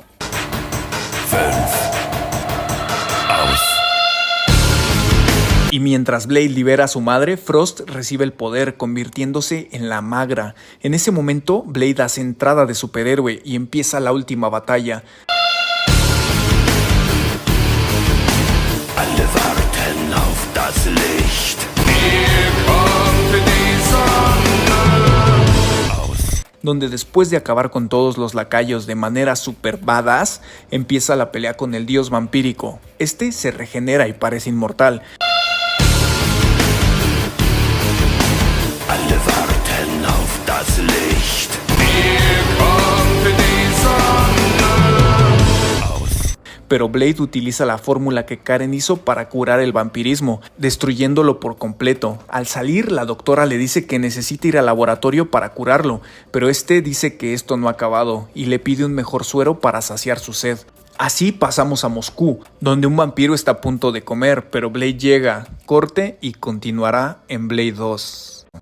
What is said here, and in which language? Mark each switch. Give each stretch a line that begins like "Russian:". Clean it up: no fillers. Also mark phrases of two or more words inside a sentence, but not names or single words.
German: 5 aus.
Spanish: Y mientras Blade libera a su madre, Frost recibe el poder, convirtiéndose en la Magra. En ese momento, Blade hace entrada de superhéroe y empieza la última batalla.
German: Alle warten auf das Licht. Hier kommt die Sonne aus.
Spanish: Donde después de acabar con todos los lacayos de manera
English: super badass,
Spanish: empieza la pelea con el dios vampírico. Se regenera y parece inmortal.
German: Alle warten auf das Licht. Hier kommt die Sonne aus.
Spanish: Pero Blade utiliza la fórmula que Karen hizo para curar el vampirismo, destruyéndolo por completo. Al salir, la doctora le dice que necesita ir al laboratorio para curarlo, pero dice que esto no ha acabado y le pide un mejor suero para saciar su sed. Así pasamos a Moscú, donde un vampiro está a punto de comer, pero Blade llega, corte y continuará en Blade 2.